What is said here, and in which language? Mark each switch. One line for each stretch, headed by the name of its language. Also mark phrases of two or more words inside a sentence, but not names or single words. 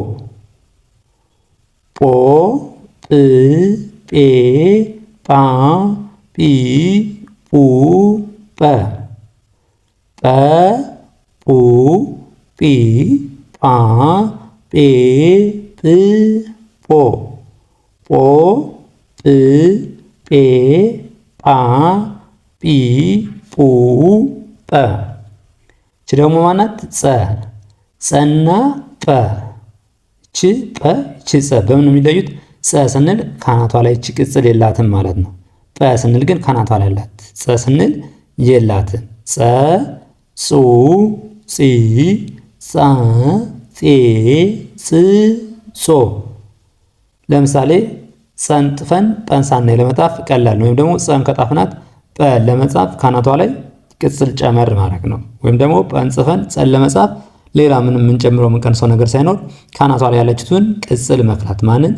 Amharic: ጶ ጵ ጴ ጳ ጲ ጱ ጰ ጰ ጱ ጲ ጳ ጴ ጵ ጶ ጶ ጵ ጴ ጳ ጲ ጱ ጰ። እቺ ደግሞ ማናት? ጸ ጸና ጰ። እቺ ጰ እቺ ጸ በምን የሚለዩት? ጸ ስንል ካናቷ ላይ እቺ ቅጽል የላትም ማለት ነው። ጰ ስንል ግን ካናቷ ላይ አላት። ጸ ስንል የላትም። ጸ ጹ ጺ ጻ ጼ ጽ ጾ። ለምሳሌ ጸን ጥፈን ጰን ሳናይ ለመጻፍ ቀላል ነው። ወይም ደግሞ ጸን ከጣፍናት ጰ ለመጻፍ ካናቷ ላይ ቅጽል ጨመር ማድረግ ነው። ወይም ደግሞ ጰን ጽፈን ጸን ለመጻፍ ሌላ ምንም የምንጨምረው የምንቀንሰው ነገር ሳይኖር ካናቷ ላይ ያለችቱን ቅጽል መክላት። ማንን?